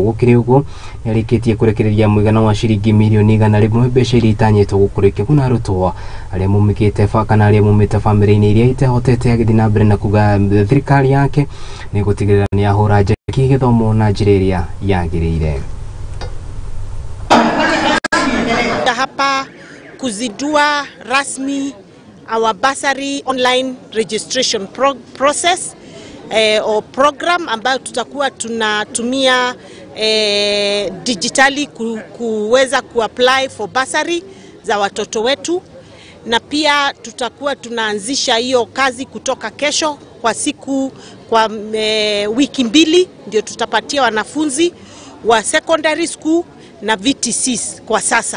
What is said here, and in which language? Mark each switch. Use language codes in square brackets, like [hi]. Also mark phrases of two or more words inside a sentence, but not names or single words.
[ki] Gukiri uguo yarikitie kurekereria muigana wa ciringi milioni 100 mbeca iria itanyitwo gukurikio kuna arutwo aria mumikite kana aria mumite family-ini iria itehotete agithi na mbere na kuga thirikari yake ni gutigirira ni ahura njeki githomo na njira iria yagiriire. [sw] Hapa kuzidua rasmi [en] our bursary online registration process or program [sw] ambayo tutakuwa tunatumia digitally kuweza kuapply [en] for bursary [sw] za watoto wetu, na pia tutakuwa tunaanzisha hiyo kazi kutoka kesho kwa wiki mbili ndio tutapatia wanafunzi wa [en] secondary school [sw] na VTCs kwa sasa.